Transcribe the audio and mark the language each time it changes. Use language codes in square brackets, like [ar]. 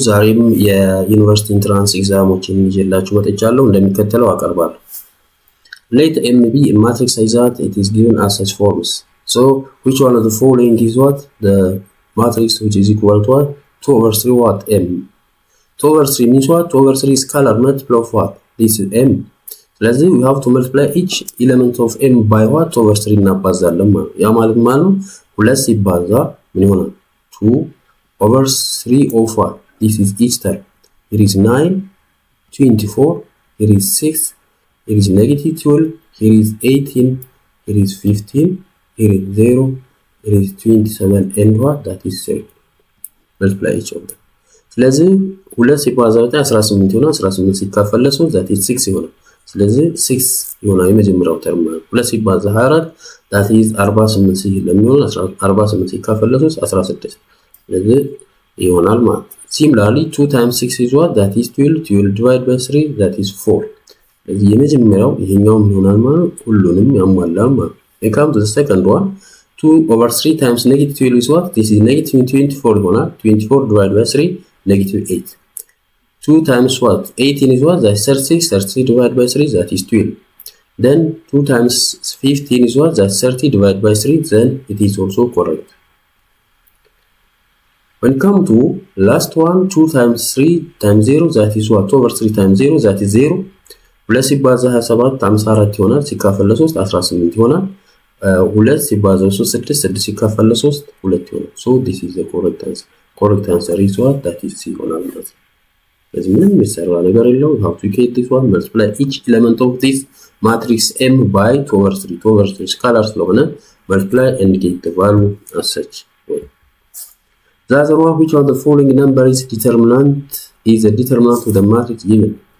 [am] ዛሬም የዩኒቨርሲቲ ኢንትራንስ ኤግዛሞችን ይዤላችሁ መጥቻለሁ። እንደሚከተለው አቀርባለሁ። [en] Let M be a matrix such that it is given as such forms. So, which one of the following is what? The matrix which is equal to what? 2 over 3 what? M. 2 over 3 means what? 2 over 3 is scalar multiple of what? This is M. [am] ስለዚህ [en] we have to multiply each element of M by what? 2 over 3 [am] እናባዛለን ማለት ነው። ያ ማለት ማለት ነው 2 ሲባዛ ምን ይሆናል? [en] 2 over 3 of what? This is each term. Here is 9, 24, here is 6, here is negative 12, here is 18, here is 15, here is 0, here is 27, and what? That is 3. Multiply each of them. [am] ስለዚህ 2 ሲባዛ 18 ይሆናል። 18 ሲካፈል ለ3 that is 6 ይሆናል። ስለዚህ 6 ይሆናል የመጀመሪያው ተርም ማለት 2 ሲባዛ 24 that is 48 ስለሚሆን 48 ሲካፈል ለ3 16 ስለዚህ ይሆናል ማለት ነው። [en] Similarly 2 times 6 is what? That is 12. 12 divided by 3 that is 4. [am] ስለዚህ የመጀመሪያው ይሄኛው ይሆናል ማለት ሁሉንም ያሟላል ማለት ነው። [en] We come to the second one. 2 over 3 times negative 12 is what? This is negative 24 [am] ይሆናል. [en] 24 divided by 3 negative 8. 2 times what? 18 is what? That is 36. 36 divided by 3 that is 12. Then 2 times 15 is what? That is 30 divided by 3 then it is also correct. When come to last one, 2 times 3 times 0 that is what? 2 over 3 times 0 that is 0. [am] 2 ሲባዛ 27 54 ይሆናል። ሲካፈል ለ3 18 ይሆናል። 2 ሲባዛ 3 6 6 ሲካፈል ለ3 2 ይሆናል። [en] So this is the correct answer. Correct answer is what? [am] That is C ይሆናል ማለት ነው። ስለዚህ ምንም የሚሰራ ነገር የለውም። [en] How to get this one? Multiply each element of this matrix M by 2 over 3. 2 over 3 scalar [am] ስለሆነ [en] multiply and get the value as such. The other one, which of the following number is determinant is a determinant of the matrix given?